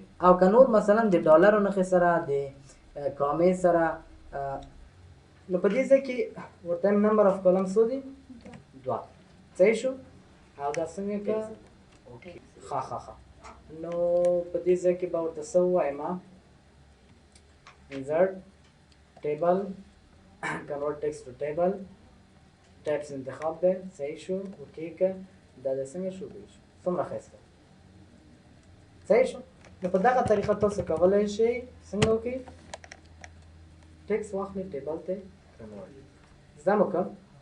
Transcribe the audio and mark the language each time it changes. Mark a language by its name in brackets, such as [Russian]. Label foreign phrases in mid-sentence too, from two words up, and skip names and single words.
[Pashto] او که نور مثلا د ډالرو نښې سره د کامې سره، نو په دې ځای کې ورته [English] number of column [Pashto] څو دي؟ 2. صحیح شو. او دا څنګه که ښه ښه ښه. نو په دې ځای کې به ورته څه ووایم؟ [English] insert table convert text to table [Pashto] ټایپس انتخاب دی. صحیح شو. اوکې که دا د څنګه شو دی شو څومره ښایسته. صحیح شو. نو په دغه طریقه تاسو کولی شئ څنګه وکړئ، ټیکس واخلئ ټیبل ته کنورټ. زده مو کړم.